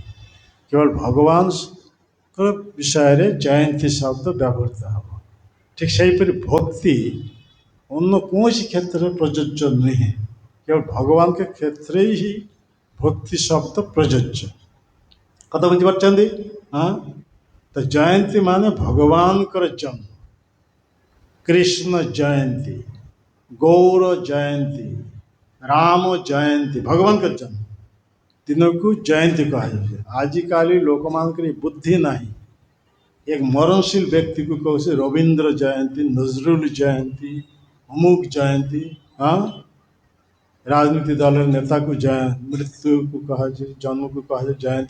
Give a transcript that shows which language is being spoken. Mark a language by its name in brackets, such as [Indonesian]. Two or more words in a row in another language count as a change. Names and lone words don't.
[Odia] କେବଳ ଭଗବାନଙ୍କ ବିଷୟରେ ଜୟନ୍ତୀ ଶବ୍ଦ ବ୍ୟବହୃତ ହେବ। ଠିକ୍ ସେହିପରି ଭକ୍ତି ଅନ୍ୟ କୌଣସି କ୍ଷେତ୍ରରେ ପ୍ରଯୁଜ୍ୟ ନୁହେଁ, କେବଳ ଭଗବାନଙ୍କ କ୍ଷେତ୍ରରେ ହିଁ ଭକ୍ତି ଶବ୍ଦ ପ୍ରଯୁଜ୍ୟ। କଥା ବୁଝିପାରୁଛନ୍ତି? ହଁ, ତ ଜୟନ୍ତୀ ମାନେ ଭଗବାନଙ୍କର ଜନ୍ମ। কৃষ্ণ জয়ন্তী, গৌর জয়ন্তী, রাম জয়ନ୍ତୀ, ଭଗବାନଙ୍କର ଜନ୍ମ ଦିନକୁ ଜୟନ୍ତୀ କୁହାଯାଉଛି। ଆଜିକାଲି ଲୋକମାନଙ୍କର ବୁଦ୍ଧି ନାହିଁ। ଏକ ମରଣଶୀଳ ବ୍ୟକ୍ତିକୁ କହୁଛି ରବୀନ୍ଦ୍ର ଜୟନ୍ତୀ, ନଜରୁଲ ଜୟନ୍ତୀ, ଅମୁକ ଜୟନ୍ତୀ। ହଁ, ରାଜନୀତି ଦଳର ନେତାକୁ ମୃତ୍ୟୁକୁ କୁହାଯାଏ, ଜନ୍ମକୁ କୁହାଯାଏ ଜୟନ୍ତୀ।